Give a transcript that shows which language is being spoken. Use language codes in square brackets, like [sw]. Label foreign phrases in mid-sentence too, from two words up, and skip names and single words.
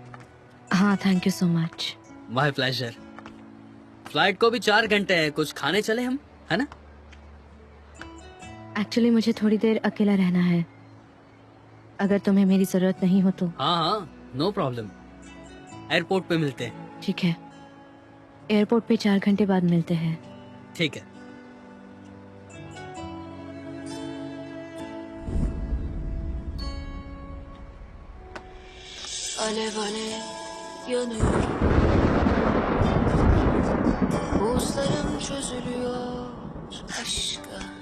[hi] हाँ, [en] thank you so much. my pleasure. [hi] फ्लाइट को भी 4 घंटे हैं, कुछ खाने चले हम, है ना? एक्चुअली मुझे थोड़ी देर अकेला रहना है, अगर तुम्हें मेरी जरूरत नहीं हो तो। हाँ हाँ, [en] no problem. [hi] एयरपोर्ट पे मिलते हैं। ठीक है, एयरपोर्ट पे 4 घंटे बाद मिलते हैं। ठीक है। [tr] Alev alev yanıyorum. Buzlarım çözülüyor aşka.